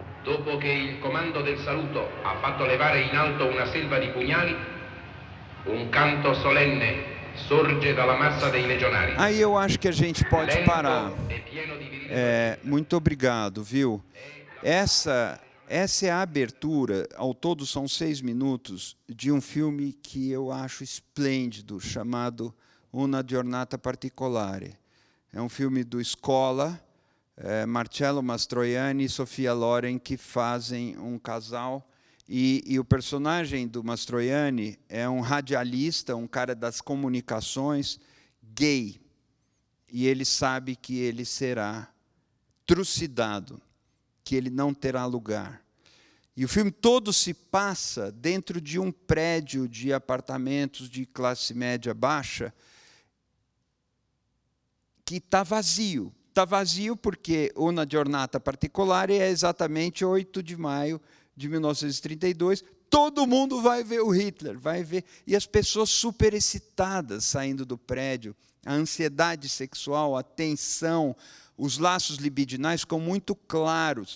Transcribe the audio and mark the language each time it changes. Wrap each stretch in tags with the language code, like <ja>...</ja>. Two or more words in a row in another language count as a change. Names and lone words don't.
<it>dopo che il comando del saluto ha fatto levare in alto una selva di pugnali, un canto solenne sorge dalla massa dei legionari.</it> <pt>Aí eu acho que a gente pode</pt> <it>Lento</it> <pt>parar.</pt> <it>e pieno di virile</it> <pt>Muito obrigado, viu? Essa é a abertura, ao todo são 6 minutos, de um filme que eu acho esplêndido, chamado Una giornata particolare. É um filme do Scola, Marcello Mastroianni e Sofia Loren, que fazem um casal, e o personagem do Mastroianni é um radialista, um cara das comunicações, gay, e ele sabe que ele será trucidado, que ele não terá lugar. E o filme todo se passa dentro de um prédio de apartamentos de classe média baixa que está vazio. Está vazio porque Una giornata particolare é exatamente 8 de maio de 1932. Todo mundo vai ver o Hitler, vai ver. E as pessoas super excitadas saindo do prédio, a ansiedade sexual, a tensão, os laços libidinais ficam muito claros.</pt>